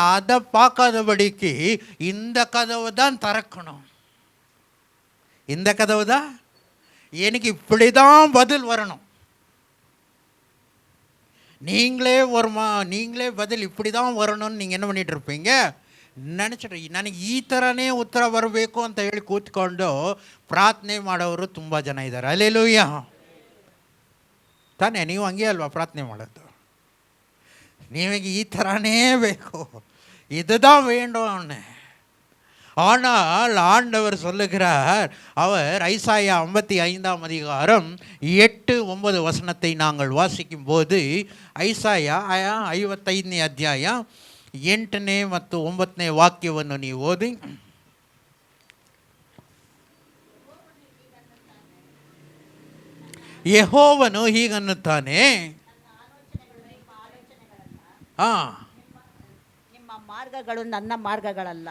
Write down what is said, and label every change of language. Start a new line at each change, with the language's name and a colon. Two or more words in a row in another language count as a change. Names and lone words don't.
Tamil: அதை பார்க்காதபடிக்கு இந்த கதவு தான் திறக்கணும், இந்த கதவு தான் எனக்கு இப்படி தான் பதில் வரணும், நீங்களே பதில் இப்படி தான் வரணும்னு நீங்கள் என்ன பண்ணிகிட்டு இருப்பீங்க,
Kannada: ನೆನಚಿಟ್ರಿ. ನನಗೆ ಈ ಥರನೇ ಉತ್ತರ ಬರಬೇಕು ಅಂತ ಹೇಳಿ ಕೂತ್ಕೊಂಡು ಪ್ರಾರ್ಥನೆ ಮಾಡೋರು ತುಂಬ ಜನ ಇದ್ದಾರೆ. ಹಲ್ಲೆಲೂಯಾ ತಾನೇ? ನೀವು ಹಂಗೆ ಅಲ್ವಾ ಪ್ರಾರ್ಥನೆ ಮಾಡೋದು? ನಿಮಗೆ ಈ ಥರನೇ ಬೇಕು,
Tamil: இதுதான் வேண்டும். ஆனால் ஆண்டவர் சொல்லுகிறார், அவர் ஐசாயா 55ஆம் அதிகாரம் 8-9 வசனத்தை நாங்கள் வாசிக்கும் போது,
Kannada: ಐಸಾಯ 55ನೇ ಅಧ್ಯಾಯ 8ನೇ ಮತ್ತು 9ನೇ ವಾಕ್ಯವನ್ನು ನೀವು ಓದಿ. ಯೆಹೋವನು ಹೀಗನ್ನುತ್ತಾನೆ, ನಿಮ್ಮ ಮಾರ್ಗಗಳು ನನ್ನ ಮಾರ್ಗಗಳಲ್ಲ.